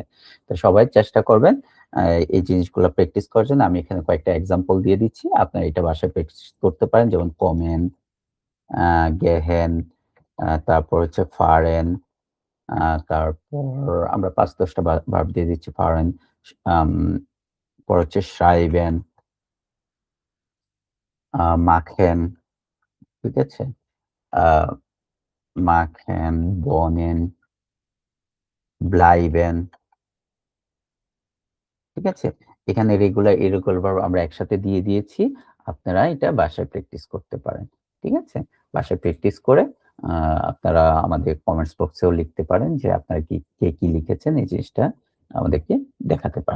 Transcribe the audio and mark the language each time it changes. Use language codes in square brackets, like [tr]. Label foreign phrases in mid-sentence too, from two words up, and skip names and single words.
[bn] তো সবাই চেষ্টা করবেন এই জিনিসগুলো প্র্যাকটিস করার জন্য। আমি এখানে কয়েকটা এক্সাম্পল দিয়ে দিচ্ছি, আপনারা এটা বাসায় প্র্যাকটিস করতে পারেন। যেমন [de] kommen, gehen, [bn] তারপর হচ্ছে ফারেন, তারপর আমরা ৫-১০টা ভার্ব দিয়ে দিচ্ছি। [de] ফারেন, [bn] পর হচ্ছে [de] schreiben, machen, [bn] ঠিক আছে? [de] আ machen, wohnen, bleiben, [bn] ঠিক আছে? এখানে রেগুলার, ইরেগুলার ভার্ব আমরা একসাথে দিয়ে দিয়েছি। আপনারা এটা বাসায় প্র্যাকটিস করতে পারেন, ঠিক আছে? বাসায় প্র্যাকটিস করে আ আপনারা আমাদের [en] comments box [bn] লিখতে পারেন যে আপনারা কে কি লিখেছেন, এই জিনিসটা আমাদেরকে দেখাতে পারেন।